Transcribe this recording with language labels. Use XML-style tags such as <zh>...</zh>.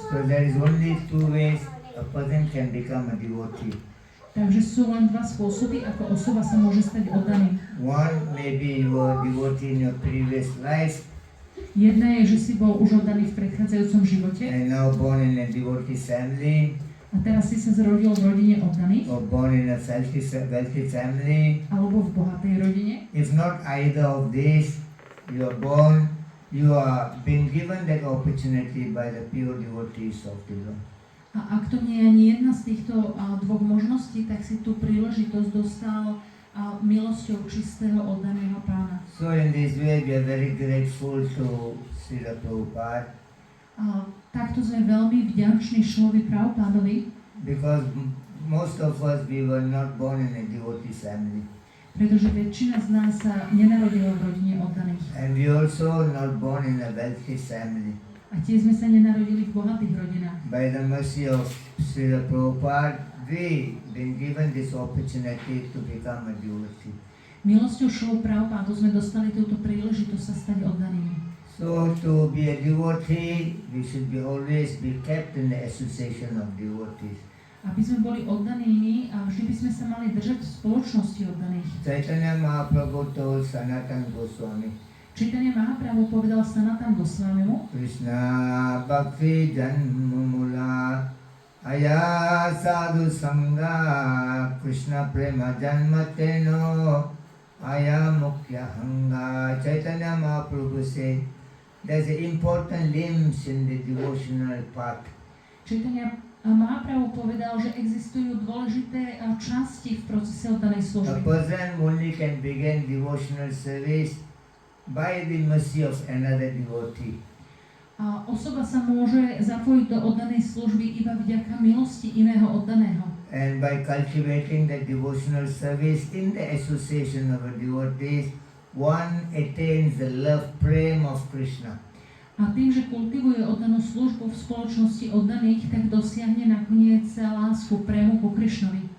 <en>So there is only two ways a person can become a devotee.</en> <sk>Takže sú len dva spôsoby, ako osoba sa môže stať oddaným.</sk> <en>One, maybe you were a devotee in your previous life</en> <sk>Jedna je, že si bol už oddaný v predchádzajúcom živote</sk> <en>and now born in a devotee family</en> <sk>a teraz si sa zrodil v rodine oddaných,</sk> <en>or born in a wealthy family.</en> <sk>alebo v bohatej rodine.</sk> <en>If not either of these, you are being given that opportunity by the pure devotees of the Lord.</en> <sk>A ak to nie je ani jedna z týchto dvoch možností, tak si tú príležitosť dostal milosťou čistého oddaného Pána.</sk> <en>So in this way we are very grateful to Srila Prabhupada</en> <sk>Takto sme veľmi vďační Šrilovi Prabhupádovi,</sk> <en>because most of us we were not born in a devotee family.</en> <sk>pretože väčšina z nás sa nenarodila v rodine oddaných.</sk> <en>And we also not born in a wealthy family.</en> <sk>A tiež sme sa nenarodili v bohatých rodinách.</sk> <en>By the mercy of Srila Prabhupada, we been given this opportunity to become a devotee.</en> <sk>Milosťou Šrilu Prabhupádu sme dostali túto príležitosť sa stať oddanými.</sk> <en>So to be a devotee, we should always be kept in the association of devotees.</en> <sk>Aby sme boli oddanými a vždy by sme sa mali držať v spoločnosti oddaných.</sk> <en>Chaitanya Mahaprabhu told Sanatana Goswami,</en> <sk>Chaitanya Mahaprabhu povedal Sanatana Goswamimu,</sk> <sa>Krishna Bhakti Janmumula Aya Sadhu Sangha Krishna Prema Janmateno Aya Mukya Hanga.</sa> <en>Chaitanya Mahaprabhu said, there's important limbs in the devotional path.</en> <sk>Chaitanya Mahaprabhu povedal, že existujú dôležité časti v procese oddanej</sk> <en>A</en> <sk>služby.</sk> <en>person only can begin devotional service by the mercy of another devotee.</en> <sk>A osoba sa môže zapojiť do oddanej služby iba vďaka milosti iného oddaného.</sk> <en>And by cultivating the devotional service in the association of a devotees, one attains the love prema of Krishna.</en> <sk>A tým, že kultivuje oddanú službu v spoločnosti oddaných, tak dosiahne nakoniec lásku prému ku Krišnovi.</sk>